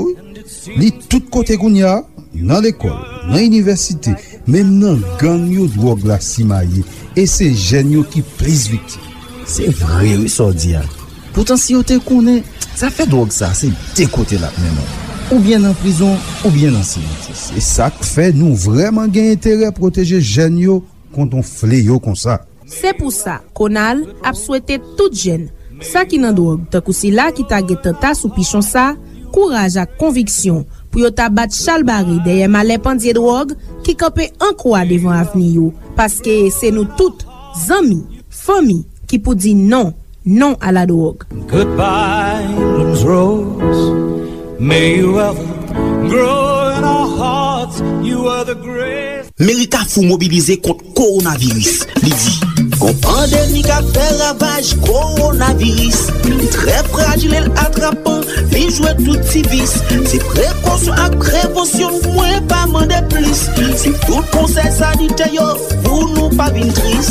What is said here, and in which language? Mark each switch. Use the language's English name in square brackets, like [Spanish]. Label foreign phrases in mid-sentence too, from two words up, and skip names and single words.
[Haitian Creole] Li tout kote goun ya, nan l'ekol, nan universite, men nan gang yo drog la simaye. E se jen yo ki plis vikti. Se vre ou so di ya. Pourtant si yo te konen, sa fè drog sa, se de kote la menon. Ou bien nan prison, ou bien nan simaye. Se sa k fè nou vreman gen intere proteje jen yo konton fleyo kon sa. Se pou sa, Konal ap souwete tout jen. Sa ki nan drog, takou si la ki ta gete ta sou pichon sa, kouraj ak konviksyon pou yo ta bat chalbari deye male pandye drog ki kape an kwa devan avni yo. Paske se nou tout, zami, fami, ki pou di non a la drog. [English] Goodbye, Rose, may you ever grow in our hearts, you are the great. [Haitian Creole] Merita fou mobilize kont coronavirus, li di. Kon pandemik a fè ravaj coronavirus. Li trè fragile atrapan, li jwè tout sivis. Se prekonsyon ak prevensyon mwen pa mande plis. Se tout konsey sanite yo pou nou pa vin tris.